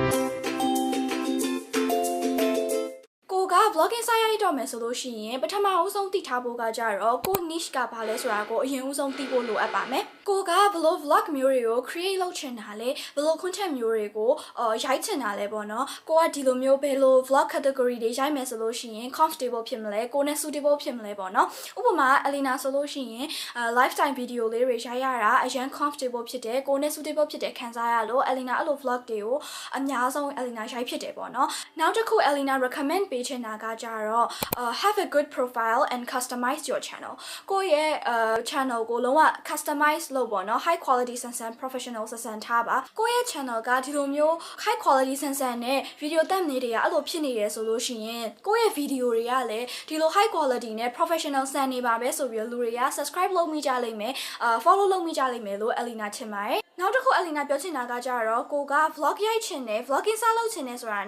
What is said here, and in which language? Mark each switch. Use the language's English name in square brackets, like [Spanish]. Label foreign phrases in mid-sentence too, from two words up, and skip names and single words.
[Burmese] က vlogging စရိုက်တော့မယ်ဆိုလို့ရှိရင်ပထမအဆုံးသိထားဖို့ကကြတော့ကို niche ကဘာလဲဆိုတာကိုအရင်ဦးဆုံးသိဖို့လိုအပ်ပါမယ်ကိုကဘယ်လို vlog မျိုးတွေကို create လုပ်ချင်တာလဲဘယ်လို content မျိုးတွေကိုရိုက်ချင်တာလဲပေါ့နော်ကိုကဒီလိုမျိုးဘယ်လို [English] vlog category [Burmese] တွေရိုက်မယ်ဆိုလို့ရှိရင် comfortable ဖြစ်မလဲကိုနဲ့ suitable ဖြစ်မလဲပေါ့နော်ဥပမာ Elena ဆိုလို့ရှိရင် [English] lifestyle video [Burmese] လေးတွေရိုက်ရတာအရင် comfortable ဖြစ်တယ် ကိုနဲ့ suitable ဖြစ်တယ်ခံစားရလို့ Elena အဲ့လို vlog တွေကိုအများဆုံး Elena ရိုက်ဖြစ်တယ်ပေါ့နော်နောက်တစ်ခု Elena recommend ပေးချင်တာကကြတော့ [English] have a good profile and customize your channel [Burmese] ကိုရဲ့ channel ကိုလုံးဝ customize လုပ်ပေါ့နော် [English] high quality [Burmese] ဆန်ဆန် professional ဆန်ဆန်ထားပါကိုရဲ့ channel ကဒီလိုမျိုး [English] high quality [Burmese] ဆန်ဆန်နဲ့ video တက်နေတွေကအဲ့လို ဖြစ်နေရဆိုလို့ရှိရင်ကိုရဲ့ video တွေကလည်းဒီလို [English] high quality [Burmese] နဲ့ professional ဆန်နေပါပဲဆိုပြီးလူတွေက subscribe လုပ်မိကြလိမ့်မယ်follow လုပ်မိကြလိမ့်မယ်လို့ Elena ထင်ပါတယ်နောက်တစ်ခု Elena ပြောချင်တာကကြတော့ကိုက vlog ရိုက်ချင်တယ် vlogging စလုပ်ချင်တယ်ဆိုတာ